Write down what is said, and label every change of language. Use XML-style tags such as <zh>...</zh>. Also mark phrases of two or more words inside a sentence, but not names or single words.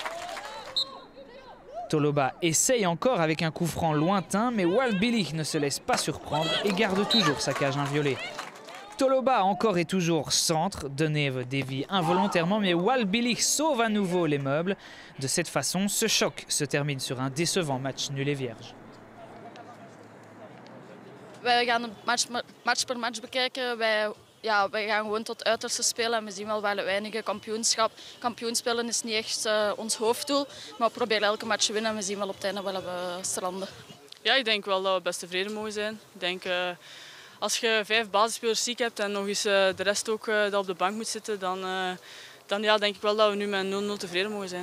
<fr>Toloba essaye encore avec un coup franc lointain, mais Waldbillig ne se laisse pas surprendre et garde toujours sa cage inviolée. Toloba encore et toujours centre. Deneve dévie involontairement, mais Waldbillig sauve à nouveau les meubles. De cette façon, ce choc se termine sur un décevant match nul et vierge.</fr> <nl>Wij gaan match per match bekijken. Wij gaan gewoon tot uiterste spelen en we zien wel waar het weinige kampioen spelen is niet echt ons hoofddoel. Maar we proberen elke match te winnen en we zien wel op het einde waar we stranden. Ja, ik denk wel dat we best tevreden mogen zijn. Ik denk, als je 5 basisspelers ziek hebt en nog eens de rest ook dat op de bank moet zitten, dan ja, denk ik wel dat we nu met 0-0 tevreden mogen zijn.</nl>